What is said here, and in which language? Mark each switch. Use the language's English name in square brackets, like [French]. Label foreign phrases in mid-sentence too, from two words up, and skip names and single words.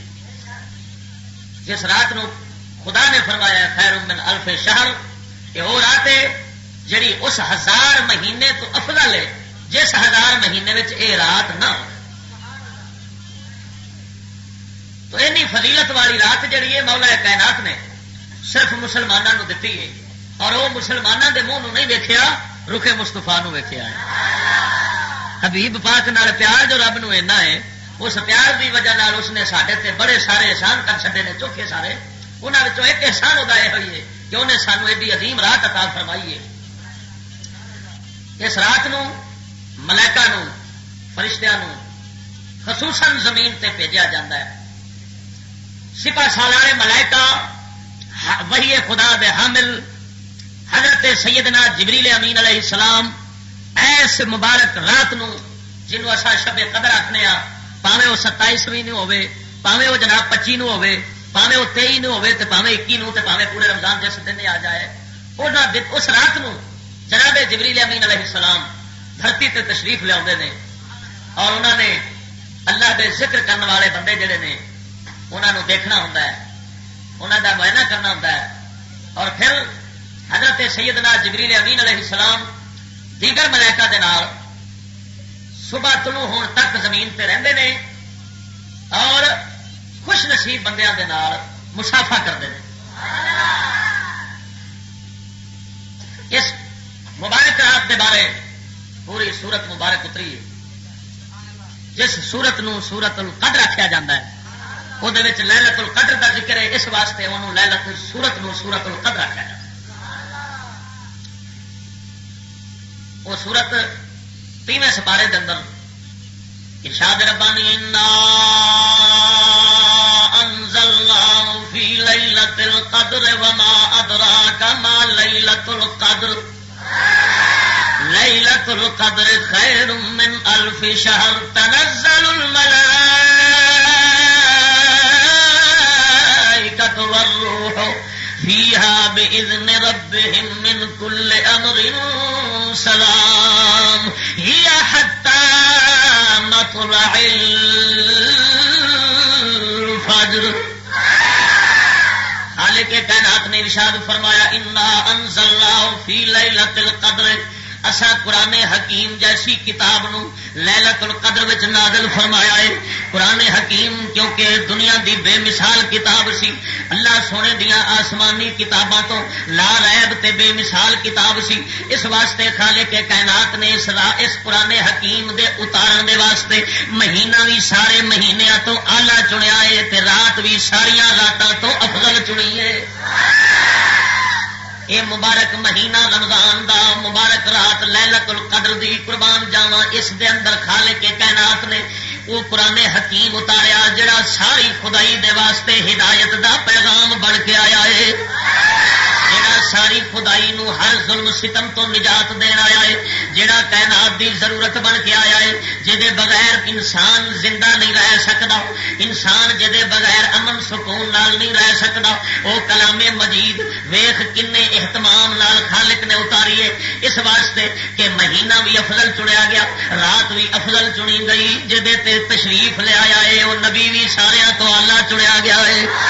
[Punjabi] جس رات نو خدا نے فرمایا [Arabic] خیر من الف شہر, [Punjabi] کہ وہ رات ہے جڑی اس 1000 مہینے تو افضل ہے جس 1000 مہینے وچ اے رات نہ ہو. تو اینی فضیلت والی رات جڑی ہے مولا کائنات نے صرف مسلمانوں کو دیتی ہے, اور وہ مسلمانوں دے منہ نہیں ویکھیا, رخ مصطفیٰ نو ویکھیا ہے. حبیب پاک نال پیار جو رب نو اینا ہے, اس پیار دی وجہ نال اس نے ساڈے تے بڑے سارے احسان کر چھڈے نے, چوکھے سارے. انہاں وچوں ایک احسان ہوتا یہ ہوئی ہے کہ انہیں سانو ایڈی عظیم رات عطا فرمائی ہے. اس رات نو ملائکہ نو فرشتیاں نو خصوصاً زمین تے بھیجا جاتا ہے. سپاہ سالار ملائکہ وحی خدا دے حامل حضرت سیدنا جبریل امین [Arabic] علیہ السلام [Punjabi] ایس مبارک رات نو جنوں اسا شب قدر آخنے ہاں, پاوے وہ 27ویں نو ہوے, پاوے وہ جناب 25 نو ہوے, پاوے وہ 23 نو ہوے, تے پاوے 21 نو, تے پاوے پورے رمضان جس دن آ جائے, اس رات نو جناب جبریل امین [Arabic] علیہ السلام [Punjabi] دھرتی تے تشریف لیا اور انہوں نے اللہ دے ذکر کرنے والے بندے جڑے نے انہوں نے دیکھنا ہوتا ہے، انہوں کا معائنہ کرنا ہوتا ہے، اور پھر حضرت سیدنا جبریل امین [Arabic] علیہ السلام [Punjabi] دیگر ملائکہ دے نال صبح طلوع ہون تک زمین تے رہندے نے اور خوش نصیب بندیاں دے نال مسافہ کرتے ہیں۔ اس مبارک رات کے بارے پوری سورت مبارک اتری ہے، جس سورت نو سورت القدر آخیا جاتا ہے، وہ لیلت القدر کا ذکر ہے، اس واسطے انہوں لیلت سورت نو سورت القدر آخیا جاتا ہے۔ [Urdu] وہ سورت 3ویں سپارے کے اندر ارشاد ربانی انا [Arabic] انزلناه فی لیلۃ القدر وما ادراک ما لیلۃ القدر لیلۃ القدر خیر من الف شہر تنزل الملائکۃ والروح فیہا بإذن ربہم من کل امر سلام ہی حتی مطلع الفجر۔ [Punjabi] خالق کائنات نے ارشاد فرمایا [Arabic] انا انزلناہ فی لیلۃ القدر، [Punjabi] اسا قرآن حکیم جیسی کتاب نو لیلت القدر وچ نازل فرمایا ہے۔ قرآن حکیم کیونکہ دنیا دی بے مثال کتاب سی، اللہ سونے دیاں آسمانی کتاباں تو [Arabic] لا ریب [Punjabi] تے بے مثال کتاب سی، اس واسطے خالق کائنات نے اس قرآن حکیم دے اتارن دے واسطے مہینہ بھی سارے مہینیاں تو آلہ چنیا ہے تے رات بھی ساریاں راتاں تو افضل چنی ہے۔ یہ مبارک مہینہ رمضان دا مبارک رات لیلت القدر دی قربان جاواں، اس دے اندر خالق کائنات نے وہ قرآن حکیم اتاریا جڑا ساری خدائی دے واسطے ہدایت دا پیغام بن کے آیا ہے، جڑا ساری خدائی نو ہر ظلم ستم تو نجات دین آیا ہے، جڑا کائنات دی ضرورت بن کے آیا ہے، جدے بغیر انسان زندہ نہیں رہ سکتا، انسان جدے بغیر امن سکون نال نہیں رہ سکتا، وہ کلام مجید ویخ کنے اہتمام نال خالق نے اتاری ہے، اس واسطے کہ مہینہ بھی افضل چنیا گیا، رات بھی افضل چنی گئی، جدے تے تشریف لے آیا ہے وہ نبی بھی سارے تو آلہ چنیا گیا ہے۔